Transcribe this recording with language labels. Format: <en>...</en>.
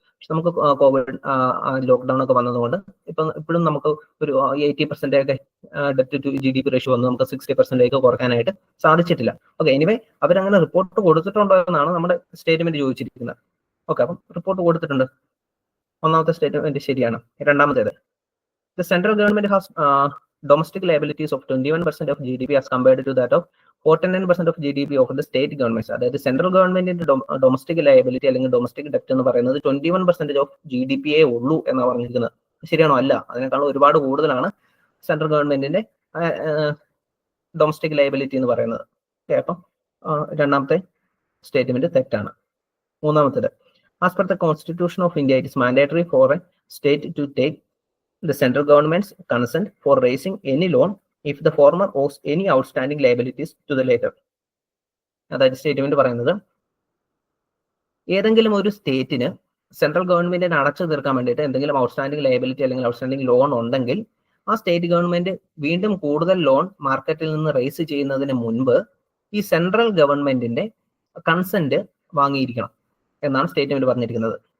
<ml>പക്ഷെ നമുക്ക് Covid lockdown ഒക്കെ വന്നതുകൊണ്ട് ഇപ്പോഴും നമുക്ക് ഒരു 80% ഒക്കെ ഡെപ്റ്റ് ടു GDP റേഷ്യോ വന്ന് നമുക്ക് 60% കുറയ്ക്കാനായിട്ട് സാധിച്ചിട്ടില്ല. ഓക്കെ, എനിവേ അവരങ്ങനെ റിപ്പോർട്ട് കൊടുത്തിട്ടുണ്ടോ എന്നാണ് നമ്മുടെ സ്റ്റേറ്റ്മെന്റ് ചോദിച്ചിരിക്കുന്നത്. ഓക്കെ, അപ്പം റിപ്പോർട്ട് കൊടുത്തിട്ടുണ്ട്. ഒന്നാമത്തെ സ്റ്റേറ്റ്മെന്റ് ശരിയാണ്. രണ്ടാമത്തേത്,</ml> <en>the central government has domestic liabilities of 21% of GDP as compared to that of 49% of GDP of the state governments.</en> <ml>അതായത് സെൻട്രൽ ഗവൺമെന്റിന്റെ ഡൊമസ്റ്റിക് ലയബിലിറ്റി അല്ലെങ്കിൽ ഡൊമസ്റ്റിക് ഡെപ്റ്റ് എന്ന് പറയുന്നത് 21% ഓഫ് GDP ഉള്ളൂ എന്നാണ് പറഞ്ഞിരിക്കുന്നത്. ശരിയാണോ? അല്ല, അതിനേക്കാളും ഒരുപാട് കൂടുതലാണ് സെൻട്രൽ ഗവൺമെന്റിന്റെ ഡൊമസ്റ്റിക് ലയബിലിറ്റി എന്ന് പറയുന്നത്. അപ്പം രണ്ടാമത്തെ സ്റ്റേറ്റ്മെന്റ് തെറ്റാണ്. മൂന്നാമത്തേത്,</ml> <en>As per the constitution of India it is mandatory for a state to take the central government's consent for raising any loan if the former owes any outstanding liabilities to the later.</en> <ml>അതായത് statement പറയുന്നത് ഏതെങ്കിലും ഒരു സ്റ്റേറ്റിന് central ഗവൺമെന്റിന് അടച്ചു തീർക്കാൻ വേണ്ടിയിട്ട് എന്തെങ്കിലും outstanding liability അല്ലെങ്കിൽ ഔട്ട്സ്റ്റാൻഡിംഗ് ലോൺ ഉണ്ടെങ്കിൽ ആ സ്റ്റേറ്റ് ഗവൺമെന്റ് വീണ്ടും കൂടുതൽ ലോൺ മാർക്കറ്റിൽ നിന്ന് റേസ് ചെയ്യുന്നതിന് മുൻപ് ഈ സെൻട്രൽ ഗവൺമെന്റിന്റെ കൺസെന്റ് വാങ്ങിയിരിക്കണം എന്നാണ് സ്റ്റേറ്റ്മെന്റ് പറഞ്ഞിരിക്കുന്നത്.</ml>